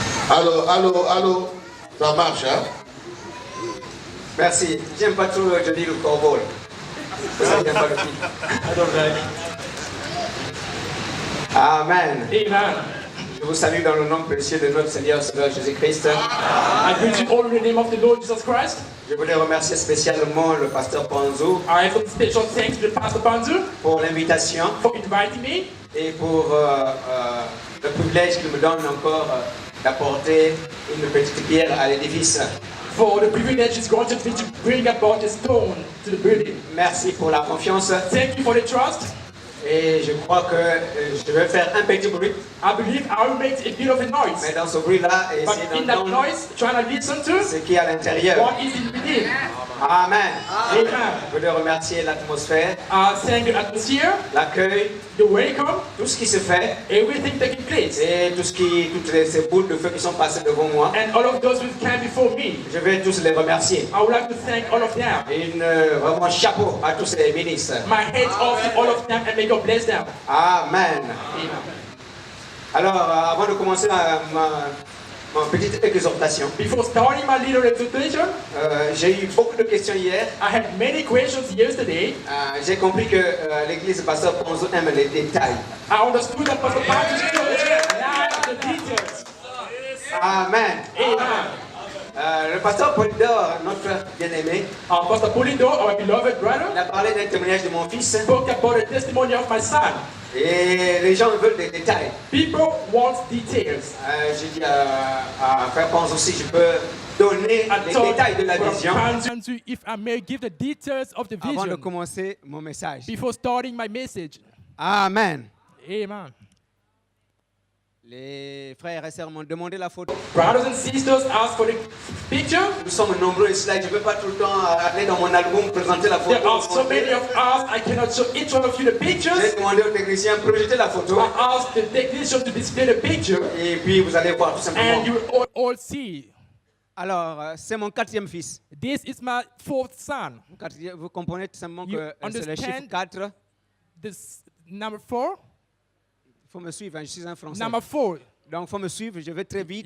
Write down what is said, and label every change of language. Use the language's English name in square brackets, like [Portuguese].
[French] Allô, ça marche, hein? Merci. J'aime pas trop Johnny le corbeau. J'aime pas le film. Amen. Amen. Je vous salue dans le nom précieux de notre Seigneur Jésus-Christ. [English] I greet you all in the name of the Lord Jesus Christ. [French] Je voulais remercier spécialement le pasteur Panzou [English] I have a special thanks to the Pastor Panzu [French] pour l'invitation [English] for inviting me [French] et pour le privilège qu'il me donne encore d'apporter une petite pierre à l'édifice. [English] for the privilege it's granted me to bring about a stone to the building. [French] Merci pour la confiance. [English] Thank you for the trust. [French] Et je crois que je vais faire un petit bruit. [English] I believe I will make a bit of a noise. [French] Mais dans ce bruit-là, [English] But [French] essayez [English] in that [French] d'entendre [English] noise, trying to listen to [French] ce qui est à l'intérieur. [English] what is in within. [French] Amen. [English] Amen. [French] Je voulais remercier l'atmosphère, [English] Thank the atmosphere, [French] l'accueil, [English] the welcome, [French] tout ce qui se fait [English] everything taking place, [French] et toutes ces boules de feu qui sont passées devant moi. [English] and all of those who came before me. [French] Je vais tous les remercier. [English] I would like to thank all of them. [French] Et vraiment chapeau à tous ces ministres. [English] My heads off to all of them and may God bless them. [French] Amen. [English] Amen. [French] Alors, avant de commencer ma petite exhortation, [English] Before starting my little exhortation, [French] j'ai eu beaucoup de questions hier. [English] I had many questions yesterday. [French] J'ai compris que l'église Pasteur Ponzo aime les détails. [English] I understood that Pastor Patrick like the details. [French] Amen. [English] Amen. [French] Le Le pasteur Polydore, notre frère bien-aimé, [English] Pastor Polydore, our beloved brother, [French] il a parlé d'un témoignage de mon fils. [English] spoke about the testimony of my son. [French] Et les gens veulent des détails. [English] People want details. [French] J'ai dit à frère Ponce aussi, je peux donner les détails de la vision. [English] Panzu, if I may give the details of the [French] Avant de [English] vision [French] commencer mon message. [English] before starting my message. [French] Amen. [English] Amen. [French] Les frères et sœurs m'ont demandé la photo. [English] Brothers and sisters, ask for the picture. [French] Nous sommes nombreux ici, là. Je ne peux pas tout le temps aller dans mon album présenter la photo. [English] There are so many of us, I cannot show each one of you the pictures. [French] J'ai demandé au technicien de projeter la photo. [English] I asked the technician to display the picture, [French] Et puis vous allez voir tout simplement. [English] and you will all see. [French] Alors, c'est mon 4e fils. [English] This is my 4th son. [French] Vous comprenez tout simplement [English] You [French] que c'est le chiffre [English] understand? [French] 4. [English] This number 4. [French] Il faut me suivre, hein, je suis un Français. [English] Number 4. [French] Donc, il faut me suivre, je vais très vite.